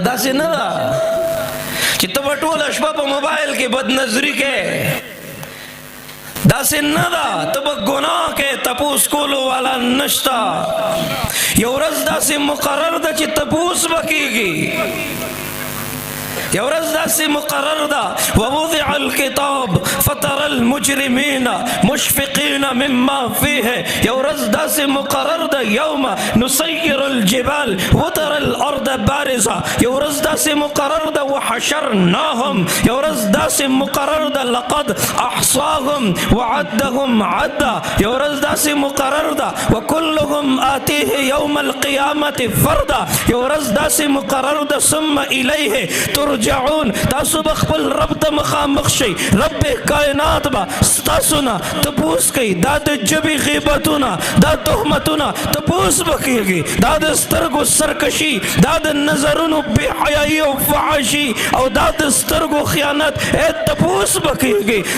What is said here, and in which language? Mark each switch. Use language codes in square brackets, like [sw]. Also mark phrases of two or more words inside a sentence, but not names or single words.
[ps] داسې نه ده چې ته به ټوله شپه په موبایل کې بدنظري کې، داسې نه ده ته به ګناه کې، تپوس کولو والا نشته. یو ورځ داسې مقرر ده چې تپوس به کېږي. یو ورځ داسې مقرر ده [ar] ووضع الكتاب فترى المجرمين مشفقين مما فيه. [ps] یو ورځ داسې مقرر ده [ar] یوم نسير الجبال وترى الارض بارزه. [ps] یو ورځ داسې مقرر ده وحشرناهم. یو ورځ داسې مقرر ده [ar] لقد احصاهم وعدهم عدا. [ps] یو ورځ داسې مقرر ده [ar] وكلهم آتيه يوم القيامة فردا. [ps] یو ورځ داسې مقرر ده [ar] ثم الیه ترجعون. [ps] تاسو به خپل رب ته مخامخ شئ. رب کائنات به ستاسو نه تپوس کوي. دا د ژبې غیبتونه، دا تهمتونه تپوس به کېږي. دا د سترګو سرکشي، دا د نظرونو بې حیایي او فحاشي او دا د سترګو خیانت تپوس به کېږي.